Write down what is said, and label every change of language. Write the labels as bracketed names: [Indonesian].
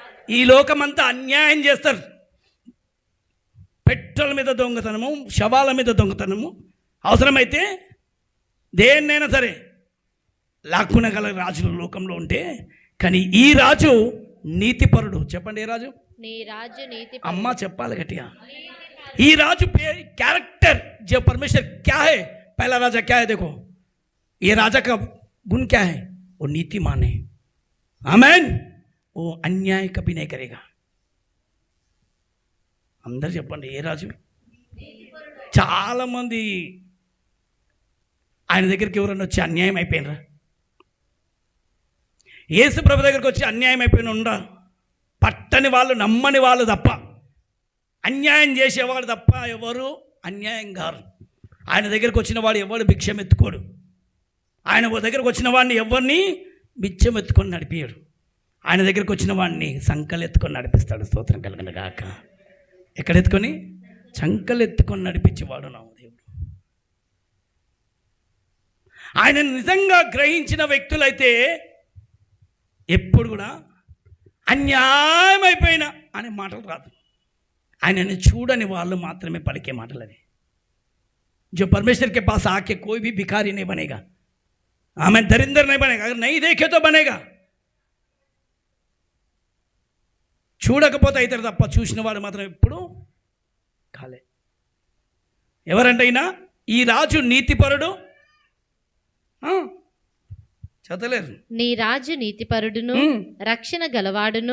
[Telugu] ఈ లోకమంతా అన్యాయం చేస్తారు. పెట్రోల్ మీద దొంగతనము, శవాల మీద దొంగతనము, అవసరమైతే దేన్నైనా సరే లాక్కునగల రాజులు లోకంలో ఉంటే, కానీ ఈ రాజు నీతిపరుడు. చెప్పండి, ఏ రాజు? నీ రాజు నీతి. అమ్మ చెప్పాలి గట్టిగా. ఈ రాజు [Hindi] कैरेक्टर जो परमेश्वर क्या है, पहला राजा क्या है? देखो, ये राजा का गुण क्या है? वो नीतिमान है. आमेन. वो अन्याय कभी नहीं करेगा. [Telugu] అందరు చెప్పండి, ఏ రాజు? చాలామంది ఆయన దగ్గరికి ఎవరన్నా వచ్చి అన్యాయం అయిపోయినరా? యేసు ప్రభు దగ్గరికి వచ్చి అన్యాయం అయిపోయిన ఉండా? పట్టని వాళ్ళు, నమ్మని వాళ్ళు తప్ప, అన్యాయం చేసేవాడు తప్ప ఎవరు అన్యాయం కారు. ఆయన దగ్గరికి వచ్చిన వాడు ఎవడు భిక్షం ఎత్తుకోడు. ఆయన దగ్గరకు వచ్చిన వాడిని ఎవరిని బిచ్చం ఎత్తుకొని నడిపియాడు. ఆయన దగ్గరికి వచ్చిన వాడిని సంకలు ఎత్తుకొని నడిపిస్తాడు. స్తోత్రం కలుగును గాక. ఎక్కడెత్తుకొని? సంకలు ఎత్తుకొని నడిపించేవాడు నా దేవుడు. ఆయన నిజంగా గ్రహించిన వ్యక్తులైతే ఎప్పుడు కూడా అన్యాయం అయిపోయినా అనే మాటలు రాదు. ఆయనని చూడని వాళ్ళు మాత్రమే పలికే మాటలు అవి. [Hindi] जो परमेश्वर के पास आके कोई भी भिखारी नहीं बनेगा, हमें दरिंदर नहीं बनेगा. अगर नहीं देखे तो बनेगा. [Telugu] చూడకపోతే అవుతారు తప్ప చూసిన వాడు మాత్రం ఎప్పుడు కాలే. ఎవరంటే అయినా ఈ రాజు నీతిపరుడు. చదవలేరు. నీ రాజు నీతిపరుడును రక్షణ గలవాడును.